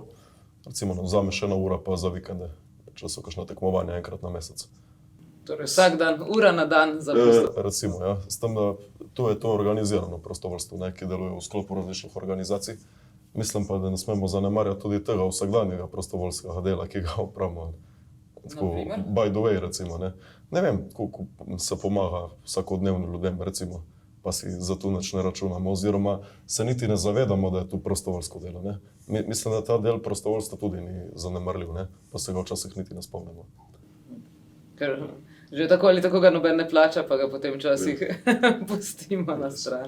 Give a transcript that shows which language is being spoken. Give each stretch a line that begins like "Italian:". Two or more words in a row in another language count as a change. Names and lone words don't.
Slovenian: Recimo nam vzame še 1 ura pa za vikende, če so kakšna tekmovanja enkrat na mesec. Torej vsak dan, ura na dan za prostovoljstvo. Recimo, ja. S tem, da to je to organizirano prostovoljstvo, ki deluje v sklopu različnih organizacij. Mislim pa, da ne smemo zanemarjati tudi tega vsakdanjega prostovoljskega dela, ki ga opravimo. Tako,
English: by the way,
Slovenian: recimo, ne. Ne vem, koliko se pomaga vsakodnevno ljudem, recimo, pa si za to nič ne računamo, oziroma se niti ne zavedamo, da je to prostovoljsko delo, ne. Mislim, da ta del prostovoljstva tudi ni zanemarljiv, ne, pa se ga včasih niti ne spomnimo. Ker že tako ali tako ga noben ne plača, pa ga potem včasih pustimo na stran.